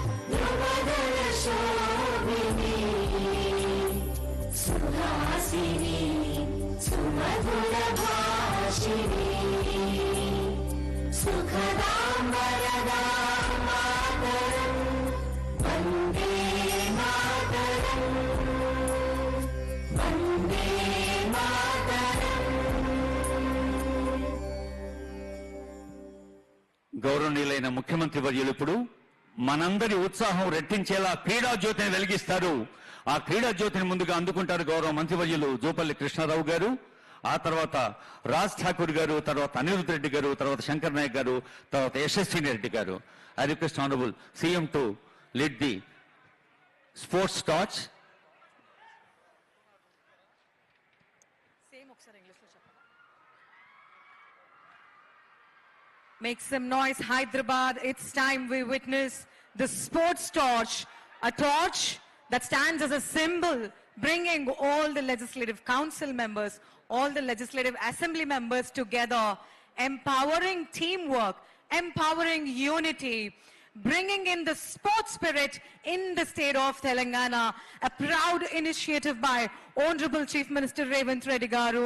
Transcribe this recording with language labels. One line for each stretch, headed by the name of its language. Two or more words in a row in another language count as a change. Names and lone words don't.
Sanskrit: ध्रुवदलशोभिनी सुहासिनी सुमधुरभाषिणी सुखदां वरदां मातरं वन्दे मातरं वन्दे मातरं.
Telugu: గౌరవనీయులైన ముఖ్యమంత్రి వర్యులు ఇప్పుడు మనందరి ఉత్సాహం రెట్టించేలా క్రీడా జ్యోతిని వెలిగిస్తారు. ఆ క్రీడా జ్యోతిని ముందుగా అందుకుంటారు గౌరవ మంత్రివర్యులు జూపల్లి కృష్ణారావు గారు, ఆ తర్వాత రాజ్ ఠాకూర్ గారు, తర్వాత అనిరుద్ రెడ్డి గారు, తర్వాత శంకర్ నాయక్ గారు, తర్వాత యశస్విని రెడ్డి గారు.
English: I request honourable CM to lead the sports torch. Make some noise, Hyderabad. It's time we witness the sports torch, a torch that stands as a symbol bringing all the legislative council members, all the legislative assembly members together, empowering teamwork, empowering unity, bringing in the sports spirit in the state of Telangana, a proud initiative by Honorable Chief Minister Revanth Reddy Garu.